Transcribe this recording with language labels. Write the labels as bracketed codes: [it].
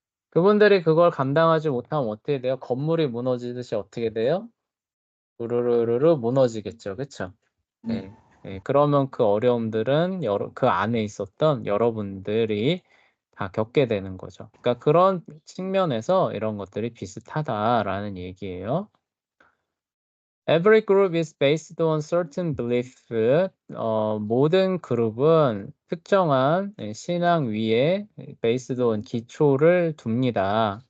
[ko] 그분들이 그걸 감당하지 못하면 어떻게 돼요? 건물이 무너지듯이 어떻게 돼요? 우르르르르 무너지겠죠. 그쵸? 네. 예. 예. 그러면 그 어려움들은 그 안에 있었던 여러분들이 다 겪게 되는 거죠. 그러니까 그런 측면에서 이런 것들이 비슷하다라는 얘기예요. [en] Every group is based on certain belief. [ko] 모든 그룹은 특정한 신앙 위에 [en] based on [ko] 기초를 둡니다.